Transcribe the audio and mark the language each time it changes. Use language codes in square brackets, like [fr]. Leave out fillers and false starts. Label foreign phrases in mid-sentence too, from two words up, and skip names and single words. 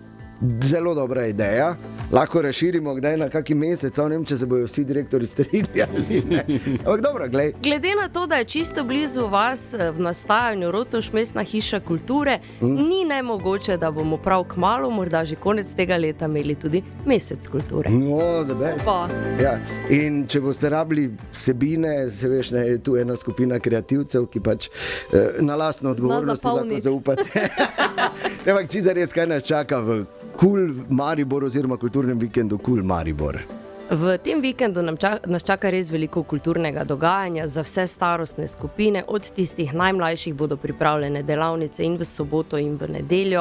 [sl] Zelo dobra ideja, lahko razširimo kdaj na kaki mesec, ne vem, če se bojo vsi direktori strinjali, ne. Ampak dobro, glej. Glede na to, da je čisto blizu vas v nastajanju Rotovž mestna hiša kulture, ni nemogoče, da bomo prav kmalu, morda že konec tega leta, imeli tudi mesec kulture. [en] No, the best. [sl] Ja. In če boste rabili vsebine, se veš, ne, je tu ena skupina kreativcev, ki pač na lastno odgovornost lahko zaupate. Ampak čisto res, kaj nas čaka v Cool Maribor oziroma kulturnem vikendu Cool Maribor? V tem vikendu nas čaka res veliko kulturnega dogajanja za vse starostne skupine, od tistih najmlajših bodo pripravljene delavnice in v soboto in v nedeljo.